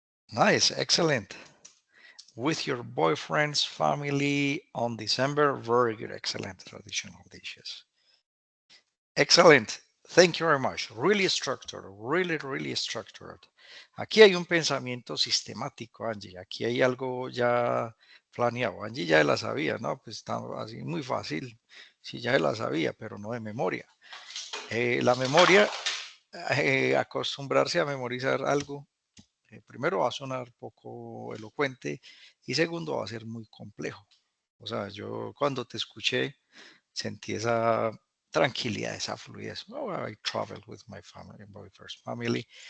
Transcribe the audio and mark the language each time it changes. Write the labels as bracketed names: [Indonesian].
[English] Nice, excellent. With your boyfriend's family on December, very good, excellent traditional dishes. Excellent. Thank you very much. Really structured, really structured. [Spanish] Aquí hay un pensamiento sistemático, Angie. Aquí hay algo ya planeado. Angie ya la sabía, ¿no? Pues está así muy fácil. Sí, ya la sabía, pero no de memoria. La memoria, acostumbrarse a memorizar algo, primero va a sonar poco elocuente y segundo va a ser muy complejo. O sea, yo cuando te escuché sentí esa tranquilidad, esa fluidez. [English] Oh, I travel with my family, my first family.